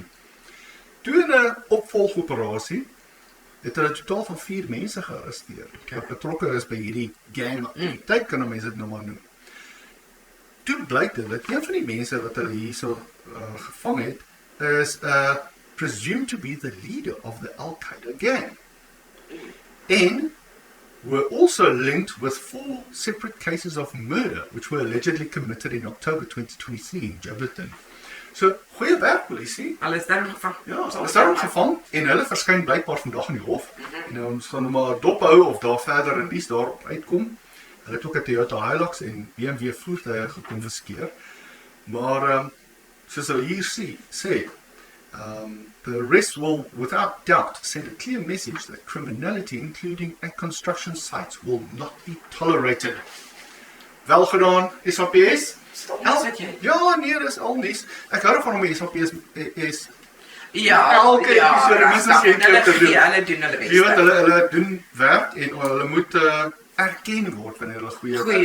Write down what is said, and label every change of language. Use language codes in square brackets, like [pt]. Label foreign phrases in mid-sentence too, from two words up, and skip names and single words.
[af] Toe 'n opvolgoperasie het hulle totaal van 4 mense gearresteer wat betrokke is by hierdie gang aktiwiteit, kan mense dit nou maar noem. Toe blyk dit dat een van die mense wat hulle hierso gevang het is [en] presumed to be the leader of the Al-Qaeda gang. And were also linked with 4 separate cases of murder, which were allegedly committed in October 2023 in Joburg. [af] So, goeie werk, polisie. Hulle is daarom gevang. Ja, hulle is daarom gevang en hulle verskyn blykbaar vandag in die hof. En ons gaan nou maar dophou of daar verder in dies daarop uitkom. Hulle het ook 'n Toyota Hilux en BMW voertuie gekonfiskeer. Maar soos hulle hier sê, [en] the arrest will, without doubt, send a clear message that criminality, including at construction sites, will not be tolerated. [af] Wel gedaan, SAPS. Ja, nee, dis al nies. Ek hou van hom, SAPS is Ja, elke episode moet ons hulle doen hulle bes. Jy weet, hulle doen werk en hulle moet erken word wanneer hulle goeie